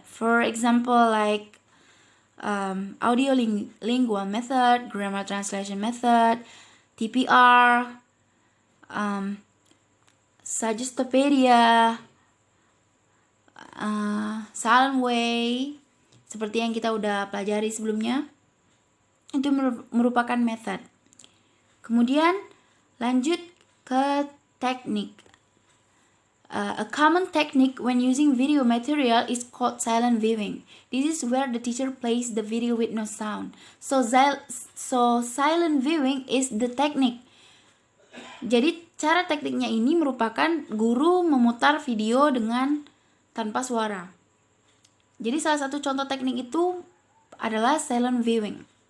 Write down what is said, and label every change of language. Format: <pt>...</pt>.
<en>For example, like audio lingual method, grammar translation method, TPR, Suggestopedia, Silent Way,</en> <id>seperti yang kita udah pelajari sebelumnya. Itu merupakan method. Kemudian lanjut ke teknik.</id> <en>A common technique when using video material is called silent viewing. This is where the teacher plays the video with no sound. So silent viewing is the technique.</en> <id>Jadi cara tekniknya ini merupakan guru memutar video dengan tanpa suara. Jadi salah satu contoh teknik itu adalah silent viewing.</id>